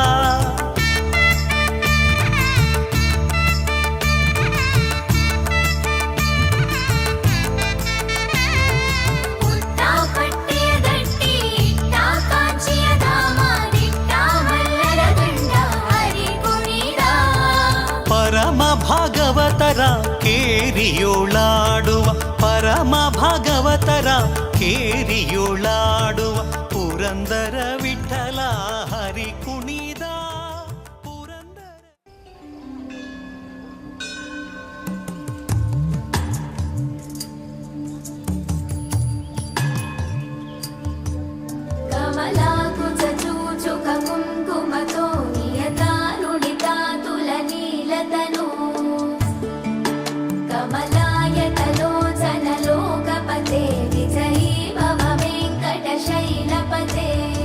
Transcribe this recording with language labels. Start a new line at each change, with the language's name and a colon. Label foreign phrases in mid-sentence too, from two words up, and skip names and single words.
Kannada: ಪಟ್ಟೆಯ ದಟ್ಟಿ ಇಟ್ಟ ಕಾಂಚಿಯ ಧಾಮ ದಿಟ್ಟ ಮಲ್ಲರ ಗಂಡ ಹರಿ ಕುಣಿದ ಪರಮ ಭಾಗವತರ ಕೇರಿಯೋಳಾಡುವ ಪರಮ ಭಾಗವತರ ಕೇರಿಯೋಳಾಡುವ ಪುರಂದರ ವಿಠಲ ವಿಠಲ ಹರಿ ಕುಣಿದ ಪುರಂದರ
Sanskrit: कमलाकुचूचुक कुङ्कुमतो नियतारुणिता तुलनीलतनु कमलायतलोचनलोकपते विजयी भव वेङ्कटशैलपते